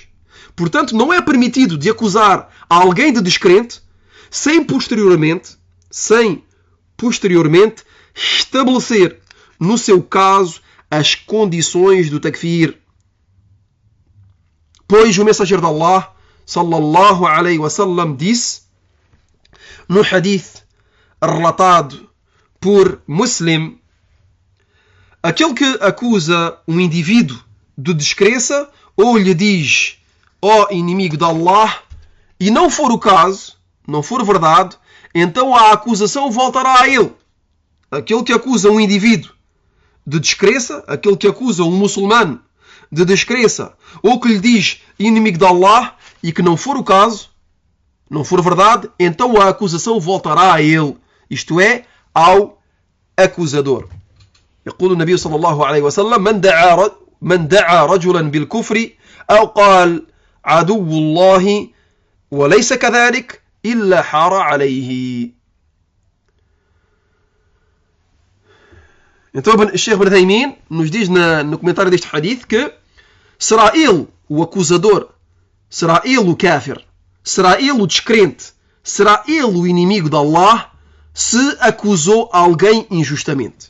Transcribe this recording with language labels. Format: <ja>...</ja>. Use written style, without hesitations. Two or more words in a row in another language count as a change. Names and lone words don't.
<pt>Portanto, não é permitido de acusar alguém de descrente sem posteriormente estabelecer no seu caso as condições do takfir. Pois o mensageiro de Allah</pt> <ar>صلى الله عليه وسلم</ar> <pt>disse no hadith relatado por Muslim: aquele que acusa um indivíduo de descrença ou lhe diz ó inimigo de Allah, e não for o caso, não for verdade, então a acusação voltará a ele. Aquele que acusa um indivíduo de descrença, aquele que acusa um muçulmano de descrença, ou que lhe diz inimigo de Allah, e que não for o caso, não for verdade, então a acusação voltará a ele, isto é, ao acusador.</pt> <ar>يقول النبي صلى الله عليه وسلم من دعا رجلا بالكفر أو قال عدو الله وليس كذلك إلا حار عليه.</ar> <pt>Então o Sheikh Ibn Uthaymin nos diz no comentário deste hadith que será ele o acusador, será ele o kafir, será ele o descrente, será ele o inimigo de Allah se acusou alguém injustamente.</pt>